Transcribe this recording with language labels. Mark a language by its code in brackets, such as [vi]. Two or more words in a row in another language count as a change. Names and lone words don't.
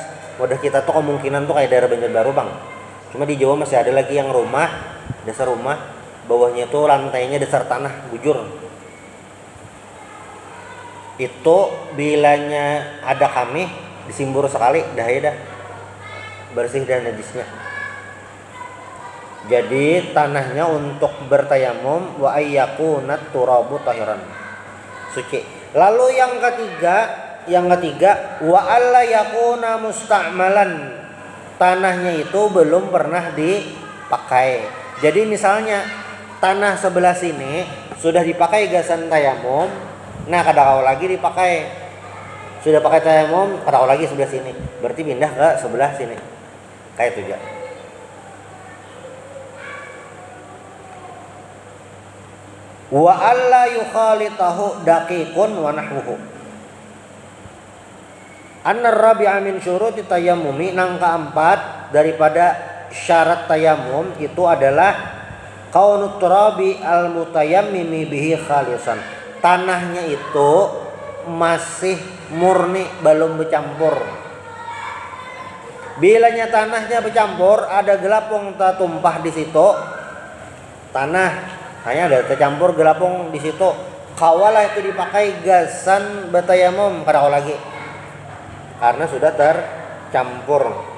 [bjn] Wadah kita tuh kemungkinan tuh kayak daerah Banjarbaru bang. Cuma di Jawa masih ada lagi yang rumah, dasar rumah, bawahnya tuh lantainya dasar tanah bujur. Itu bilanya ada kami disimbur sekali dah ya dah bersih dan najisnya. Jadi tanahnya untuk bertayamum [ar] وأن يكون التراب طاهرا, [bjn] suci. Lalu yang ketiga [ar] وأن لا يكون مستعملا, [bjn] tanahnya itu belum pernah dipakai. Jadi misalnya tanah sebelah sini sudah dipakai gasan tayamum, nah kadang lagi dipakai, sudah pakai tayamum kadang lagi sebelah sini, berarti pindah ke sebelah sini kayak itu ya. [ar] وأن لا يخالطه دقيق ونحوه. الرابع من شروط التيمم, [bjn] nang keempat daripada syarat tayamum itu adalah [ar] كون التراب المتيمم به خالصا. [bjn] Tanahnya itu masih murni, belum bercampur. Bilanya tanahnya bercampur, ada gelapung tumpah di situ, tanah hanya ada tercampur gelapung di situ, kawalah itu dipakai gasan bertayamum pada lagi, karena sudah tercampur.